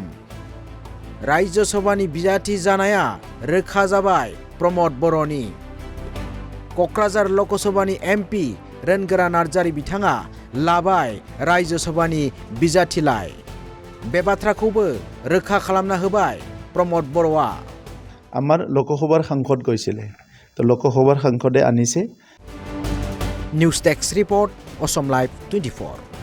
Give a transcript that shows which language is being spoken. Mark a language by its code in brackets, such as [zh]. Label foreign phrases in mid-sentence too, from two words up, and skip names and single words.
[brx] रायजो सभानि बिजाथि जानाया रोखा जाबाय प्रमद बर'नि। क'क्राझार लकसभानि MP रोनगोरा नार्जारी बिथाङा लाबाय रायजो सभानि बिजाथिलाइ। बे बाथ्राखौबो रोखा खालामना होबाय प्रमद बर'आ। [as] আমাৰ লোকসভাৰ সাংসদ গৈছিলে তো লোকসভাৰ সাংসদে আনিছে। [en] news desk report অসম লাইভ 24।